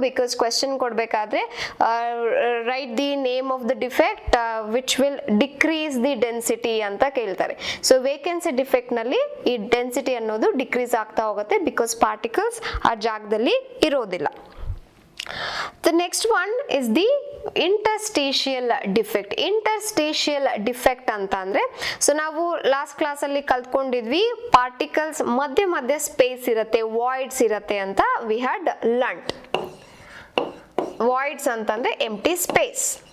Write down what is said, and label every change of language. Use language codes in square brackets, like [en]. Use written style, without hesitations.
[en] because question ಕೊಡಬೇಕಾದ್ರೆ right the name of the defect which will decrease the density [kn] ಅಂತ ಕೇಳ್ತಾರೆ. So vacancy defect ನಲ್ಲಿ ಈ density ಅನ್ನೋದು ಡಿಕ್ರೀಸ್ ಆಗ್ತಾ ಹೋಗುತ್ತೆ ಬಿಕಾಸ್ ಪಾರ್ಟಿಕಲ್ಸ್ ಆ ಜಾಗದಲ್ಲಿ ಇರೋದಿಲ್ಲ. [en] The next one is the interstitial defect. [kn] Interstitial defect ಅಂತ ಅಂದ್ರೆ, ಸೊ ನಾವು ಲಾಸ್ಟ್ ಕ್ಲಾಸ್ ಅಲ್ಲಿ ಕಲ್ತ್ಕೊಂಡಿದ್ವಿ ಪಾರ್ಟಿಕಲ್ಸ್ ಮಧ್ಯ ಸ್ಪೇಸ್ ಇರುತ್ತೆ, ವಾಯ್ಡ್ಸ್ ಇರುತ್ತೆ ಅಂತ. [en] we had learned voids [kn] ಅಂತಂದ್ರೆ [en] Empty space.